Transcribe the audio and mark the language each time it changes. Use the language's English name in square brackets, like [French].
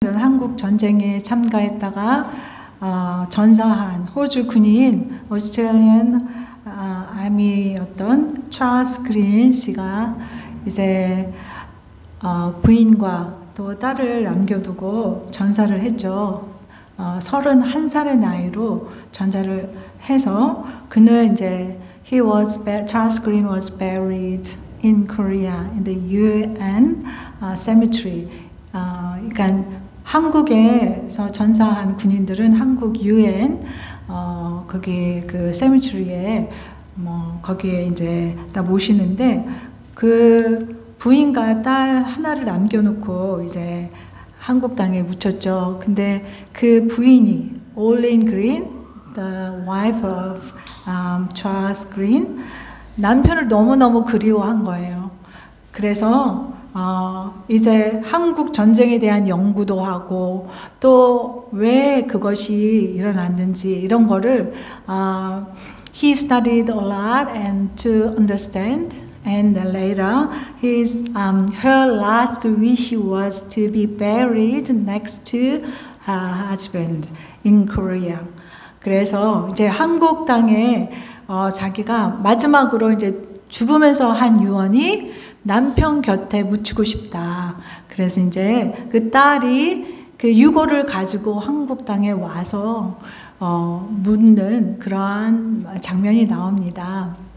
[Korean] 한국 전쟁에 참가했다가 전사한 호주 군인 오스트레일리언 아미였던 찰스 그린 씨가 이제 부인과 또 딸을 남겨두고 전사를 했죠. 31살의 나이로 전사를 해서 그는 이제 [English] Charles Green was buried in Korea in the UN cemetery. [Korean] 그러니까 한국에서 전사한 군인들은 한국 UN 거기 그 cemetery에 거기에 이제 다 모시는데 그 부인과 딸 하나를 남겨놓고 이제 한국 땅에 묻혔죠. 근데 그 부인이 Olin Green, [English] the wife of Charles Green, [Korean] 남편을 너무너무 그리워한 거예요. 그래서 이제 한국 전쟁에 대한 연구도 하고 또 왜 그것이 일어났는지 이런 거를 [English] he studied a lot and to understand. And later, her last wish was to be buried next to her husband in Korea. [Korean] 그래서 이제 한국 땅에 자기가 마지막으로 이제 죽으면서 한 유언이 남편 곁에 묻히고 싶다. 그래서 이제 그 딸이 그 유골을 가지고 한국 땅에 와서 묻는 그러한 장면이 나옵니다.